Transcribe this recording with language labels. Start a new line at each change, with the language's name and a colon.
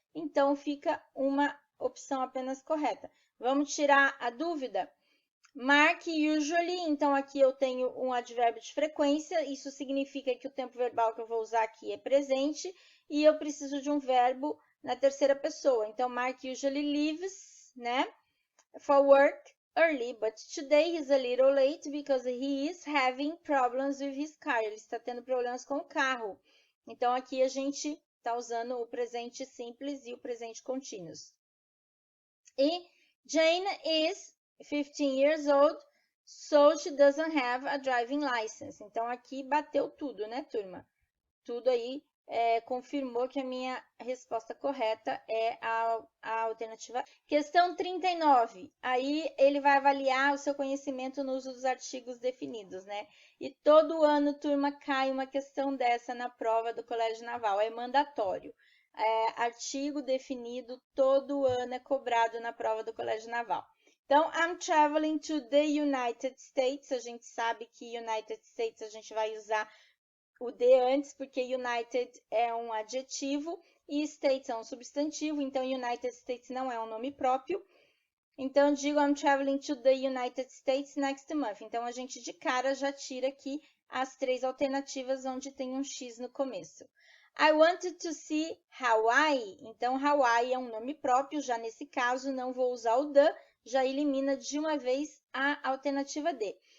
Portuguese: Então, fica uma opção apenas correta. Vamos tirar a dúvida? Mark usually, então aqui eu tenho um advérbio de frequência, isso significa que o tempo verbal que eu vou usar aqui é presente, e eu preciso de um verbo na terceira pessoa. Então,
English: Mark usually leaves, né, for work early, but today he's a little late because he is having problems with his car.
Portuguese: Ele está tendo problemas com o carro. Então, aqui a gente está usando o presente simples e o presente continuous.
English: E Jane is 15 years old, so she doesn't have a driving license.
Portuguese: Então, aqui bateu tudo, né, turma? Tudo aí confirmou que a minha resposta correta é a alternativa. Questão 39. Aí, ele vai avaliar o seu conhecimento no uso dos artigos definidos, né? E todo ano, turma, cai uma questão dessa na prova do Colégio Naval. É mandatório. Artigo definido todo ano é cobrado na prova do Colégio Naval. Então,
English: I'm traveling to the United States.
Portuguese: A gente sabe que United States a gente vai usar o de antes, porque United é um adjetivo. e States é um substantivo, então United States não é um nome próprio. Então, eu digo
English: I'm traveling to the United States next month.
Portuguese: Então, a gente de cara já tira aqui as 3 alternativas onde tem um X no começo.
English: I wanted to see Hawaii.
Portuguese: Então, Hawaii é um nome próprio, já nesse caso não vou usar o the, já elimina de uma vez a alternativa D.